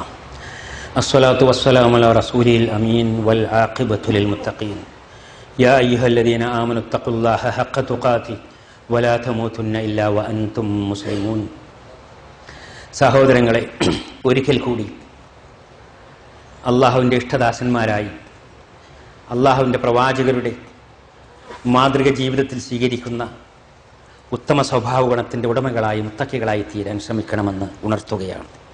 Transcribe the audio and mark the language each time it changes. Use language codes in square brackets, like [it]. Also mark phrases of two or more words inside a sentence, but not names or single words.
[ar] الصلاة والسلام على رسوله الأمين والعاقبة للمتقين. يا أيها الذين آمنوا اتقوا الله حق تقاته ولا تموتن إلا وأنتم مسلمون. [ml] സഹോദരങ്ങളെ, ഒരിക്കൽ കൂടി അള്ളാഹുവിൻ്റെ ഇഷ്ടദാസന്മാരായി അള്ളാഹുവിൻ്റെ പ്രവാചകരുടെ മാതൃക ജീവിതത്തിൽ സ്വീകരിക്കുന്ന ഉത്തമ സ്വഭാവ ഗുണത്തിൻ്റെ ഉടമകളായി മുത്തക്കികളായി തീരാൻ ശ്രമിക്കണമെന്ന് ഉണർത്തുകയാണ്.